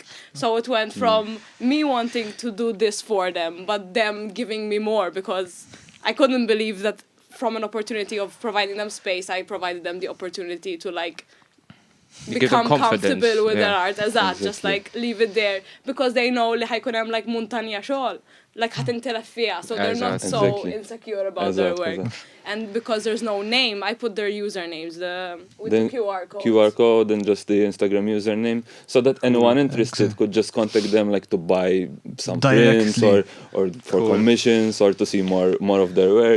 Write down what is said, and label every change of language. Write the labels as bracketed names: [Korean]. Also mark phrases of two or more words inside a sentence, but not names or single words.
[English] So it went from me wanting to do this for them, but them giving me more, because I couldn't believe that from an opportunity of providing them space, I provided them the opportunity to like become comfortable with their art. Exactly. Just like leave it there, because they know [Maltese] li ħajkun hemm [English] like [Maltese] montanja xogħol, [English] like [Maltese] ħatintilef fiha, [English] so they're not so insecure about their work. And because there's no name, I put their usernames with the QR code and just the Instagram username, so that anyone interested could just contact them, like to buy some prints or for commissions or to see more of their work.